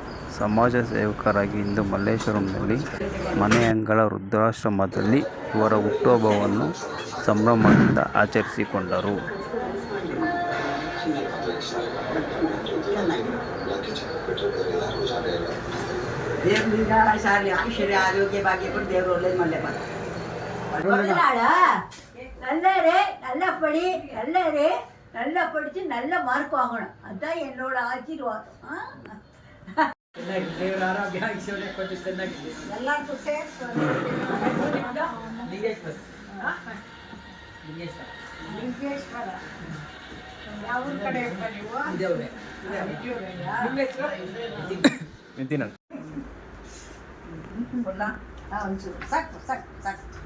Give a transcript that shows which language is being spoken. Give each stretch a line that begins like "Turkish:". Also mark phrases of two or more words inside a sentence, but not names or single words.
Kannada: ಸಮಾಜ ಸೇವಕರಾಗಿ ಇಂದು ಮಲ್ಲೇಶ್ವರಂನಲ್ಲಿ ಮನೆಯಂಗಳ ವೃದ್ಧಾಶ್ರಮದಲ್ಲಿ ಇವರ ಹುಟ್ಟುಹಬ್ಬವನ್ನು ಸಂಭ್ರಮದಿಂದ ಆಚರಿಸಿಕೊಂಡರು. ದೇವ್ರಿಂದ ಶಾಲೆ ಐಶ್ವರ್ಯ ಆರೋಗ್ಯ ಭಾಗ್ಯ ಕೊಟ್ಟು ದೇವರು ಒಳ್ಳೇದು ಮಾಡಲೇ
Tamil: நல்லா படித்து நல்ல மார்க் வாங்கணும். அதுதான் என்னோட ஆசீர்வாதம்.
Kannada: ದೇವರ ಆರೋಗ್ಯ ಐಶ್ವರ್ಯ ಕೊಟ್ಟು ಚೆನ್ನಾಗಿದೆ ಎಲ್ಲರಿಗೂ ಲಿಂಗೇಶ್ವರ ಯಾವ ಕಡೆ ಒಂಚೂರು ಸಾಕು ಸಾಕು ಸಾಕು.